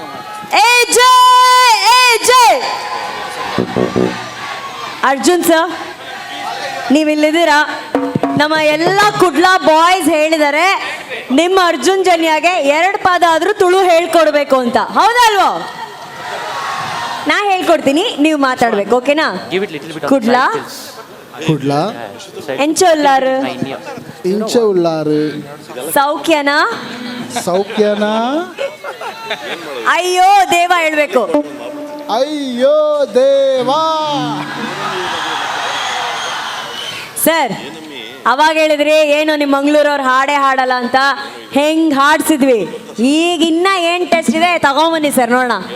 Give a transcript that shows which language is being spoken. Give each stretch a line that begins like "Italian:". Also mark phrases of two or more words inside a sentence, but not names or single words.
Kannada: ಅರ್ಜುನ್ ಸರ್, ನೀವಿಲ್ಲಿದ್ದೀರಾ? ನಮ್ಮ ಎಲ್ಲ ಕುಡ್ಲಾ ಬಾಯ್ಸ್ ಹೇಳಿದ್ದಾರೆ ನಿಮ್ಮ ಅರ್ಜುನ್ ಜನ್ಯಾಗೆ 2 ಪಾದ ಆದ್ರೂ ತುಳು ಹೇಳ್ಕೊಡ್ಬೇಕು ಅಂತ, ಹೌದಲ್ವೋ? ನಾ ಹೇಳ್ಕೊಡ್ತೀನಿ, ನೀವು ಮಾತಾಡ್ಬೇಕು, ಓಕೆನಾ? ಕುಡ್ಲಾ ಕುಡ್ಲ
Tulu: ಎಂಚೊಲ್ಲಾರು ಇಂಚ ಉಳ್ಳಾರು ಸೌಖ್ಯನಾ ಸೌಖ್ಯನ
Kannada: ಅಯ್ಯೋ ದೇವ ಹೇಳ್ಬೇಕು. ಅಯ್ಯೋ ದೇವಾ. ಸರ್ ಅವಾಗ ಹೇಳಿದ್ರಿ ಏನು ನಿಮ್ಮ ಮಂಗಳೂರವ್ರು ಹಾಡೇ ಹಾಡಲ್ಲ ಅಂತ, ಹೆಂಗ್ ಹಾಡ್ಸಿದ್ವಿ. ಈಗ ಇನ್ನ ಏನ್ ಟೆಸ್ಟ್ ಇದೆ ತಗೊಂಬನ್ನಿ ಸರ್ ನೋಡೋಣ.